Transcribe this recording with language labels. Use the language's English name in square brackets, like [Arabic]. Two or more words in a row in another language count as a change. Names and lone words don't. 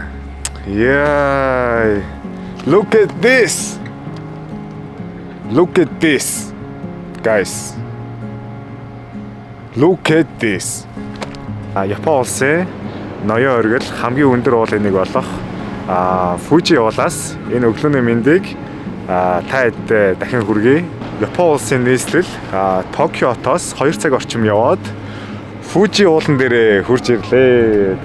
[English] Яй. Look at this. Look at this. Guys. Look at this. [Mongolian] Япон улсын ноён оргил хамгийн өндөр уулын нэг болох Фужи уулаас энэ өглөөний мэндийг та хэд дахин хүргэе. Япон улсын нийслэл Токиотоос 2 цаг орчим яваад Фужи уулан дээрээ хурж ирлээ.